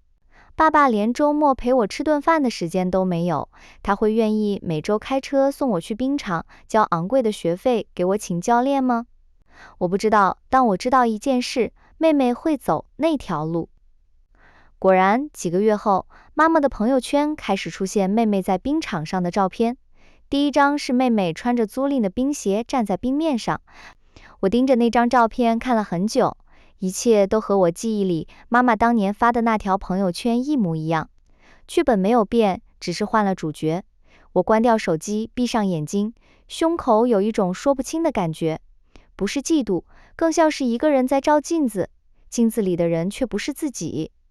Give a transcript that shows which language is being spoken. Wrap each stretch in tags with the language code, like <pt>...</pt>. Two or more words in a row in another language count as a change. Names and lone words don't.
<zh>爸爸連周末陪我吃頓飯的時間都沒有，他會願意每周開車送我去冰場，交昂貴的學費給我請教練嗎？我不知道，但我知道一件事，妹妹會走那條路。果然，幾個月後，媽媽的朋友圈開始出現妹妹在冰場上的照片。第一張是妹妹穿着租賃的冰鞋站在冰面上，我盯着那張照片看了很久。一切都和我記憶裡媽媽當年發的那條朋友圈一模一樣，劇本沒有變，只是換了主角。我關掉手機，閉上眼睛，胸口有一種說不清的感覺，不是嫉妒，更像是一個人在照鏡子，鏡子裡的人卻不是自己。</zh>